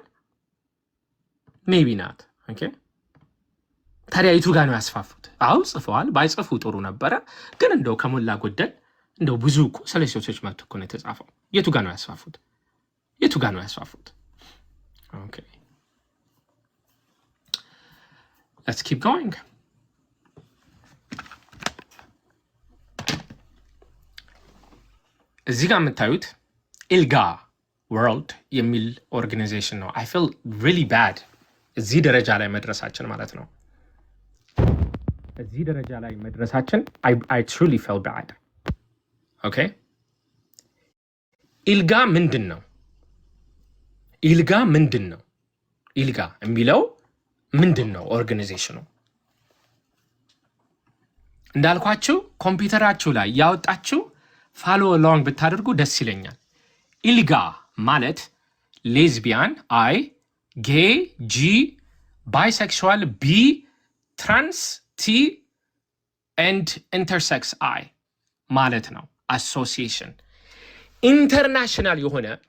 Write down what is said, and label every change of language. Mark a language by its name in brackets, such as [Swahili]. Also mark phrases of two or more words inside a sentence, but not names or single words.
[Amharic] ሜቢ ናት። ኦኬ ታዲያ የቱ ጋር ነው ያስፋፉት? አው ጽፈዋል፣ ባይጽፉ ጥሩ ነበረ። ግን እንደው ከሞላ ጎደል እንደው ብዙ እኮ ስለ ሴቶች መብት እኮ ነው የተጻፈው። የቱ ጋር ነው ያስፋፉት? ኦኬ [English] let's keep going። [Amharic] እዚህ ጋር የምታዩት ኢልጋ ወርልድ የሚል ኦርጋናይዜሽን ነው። [English] I feel really bad [Amharic] እዚህ ደረጃ ላይ መድረሳችን ማለት ነው። እዚህ ደረጃ ላይ መድረሳችን [English] I truly feel bad። [Amharic] ኦኬ ኢልጋ ምንድን ነው? ኢልጋ የሚለው ምንድን ነው? ኦርጋናይዜሽኑ እንዳልኳችሁ ኮምፒውተራችሁ ላይ ያወጣችሁ [English] follow along [Amharic] ብታደርጉ ደስ ይለኛል። ኢልጋ ማለት [English] lesbian I, gay G, bisexual B, trans T and intersex I [Amharic] ማለት ነው። [English] association international [Amharic] የሆነ